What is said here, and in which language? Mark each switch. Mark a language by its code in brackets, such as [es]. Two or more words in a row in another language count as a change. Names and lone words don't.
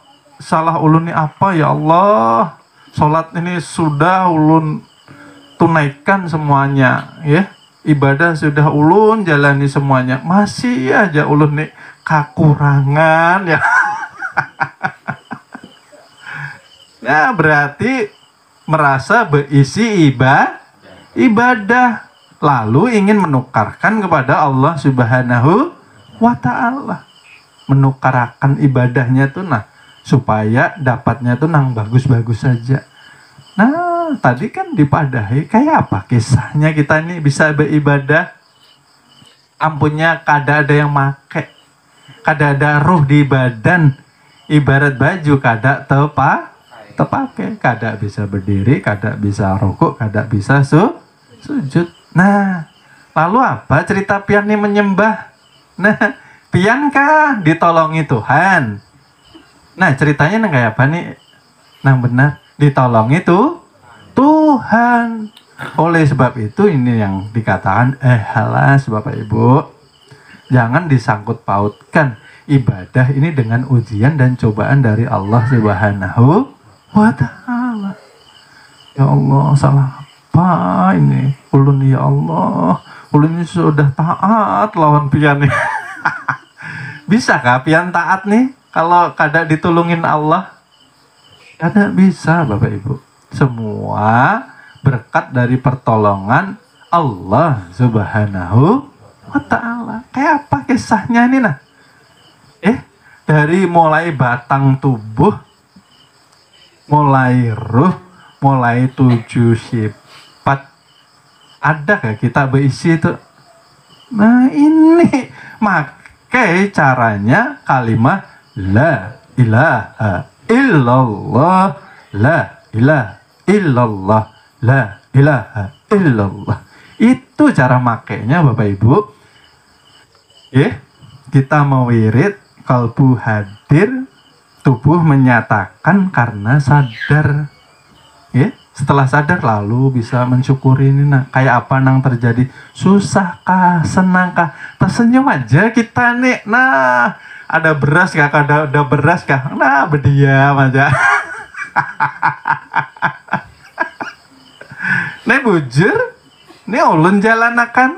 [bjn] Salah ulun ini apa ya Allah? Salat ini sudah ulun tunaikan semuanya, Ibadah sudah ulun jalani semuanya, masih aja ulun nih kekurangan ya. [id] Nah, berarti merasa berisi ibadah, lalu ingin menukarkan kepada Allah [ar] سبحانه وتعالى, [id] menukarkan ibadahnya tuh supaya dapatnya tuh nang bagus-bagus saja. [bjn] Nah, tadi kan dipadahi kayak apa kisahnya kita ini bisa beribadah, ampunnya kada ada yang make, kada ada ruh di badan, ibarat baju kada terpakai, kada bisa berdiri, kada bisa rukuk, kada bisa sujud. [id] Nah, lalu apa cerita pian ini menyembah? [bjn] Nah, pian kah ditolongi Tuhan? Nah, ceritanya kayak apa nih? Nah, benar, ditolongi Tuhan. [id] Oleh sebab itu ini yang dikatakan halas Bapak Ibu. Jangan disangkut pautkan ibadah ini dengan ujian dan cobaan dari Allah [ar] سبحانه وتعالى. يا الله, [id] salah apa ini? [bjn] Ulun ya Allah, ulun ini sudah taat lawan pian nih. Bisakah pian taat nih kalau kada ditulungin Allah? Kada bisa Bapak Ibu. [id] Semua berkat dari pertolongan Allah [ar] سبحانه وتعالى. [id] Kayak apa kisahnya ini dari mulai batang tubuh, mulai ruh, mulai 7 sifat. Ada gak kita berisi itu? Nah, ini Make caranya kalimat [ar] لا إله إلا الله, لا إله إلا الله, لا إله إلا الله. [id] Itu cara makainya Bapak Ibu. Kita mewirid, kalbu hadir, tubuh menyatakan karena sadar. Setelah sadar lalu bisa mensyukuri ini. [bjn] Nah, kayak apa nang terjadi? [id] Susahkah, senangkah? Tersenyum aja kita nih. Nah, ada beras kah? Ada beras kah? Nah, berdiam aja. [bjn] Nih bujur, nih ulun jalanakan.